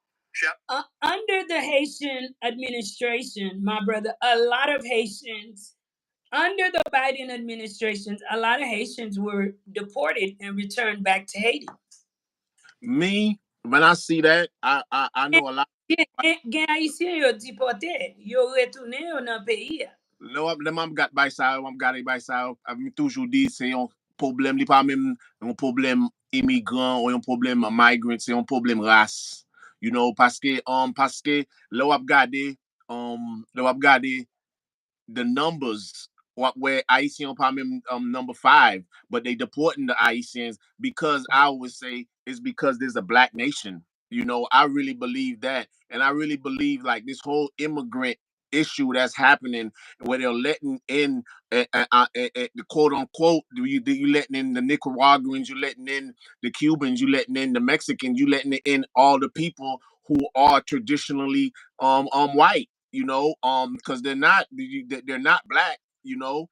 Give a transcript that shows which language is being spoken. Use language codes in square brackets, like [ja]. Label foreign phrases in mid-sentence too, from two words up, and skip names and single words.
[en] Under the Haitian administration, my brother, a lot of Haitians, under the Biden administrations, a lot of Haitians were deported and returned back to Haiti. Me, when I see that, I know a lot. [ht] Gen Haitien yo deporte, yo retourne yo nan peyi ya. Le mam gat bay sa, mam gade bay sa, mi toujou di, se yon problem, li pa même yon problem immigrant ou yon problem migrant, se yon problem ras. [en] You know, [ht] paske le wap gade, [en] the numbers where Haitian probably number 5, but they deporting the Haitians because I always say it's because there's a black nation. You know, I really believe that, and I really believe like this whole immigrant issue that's happening where they're letting in the quote unquote you letting in the Nicaraguans, you letting in the Cubans, you letting in the Mexicans, you letting in all the people who are traditionally white, you know, because they're not black, you know.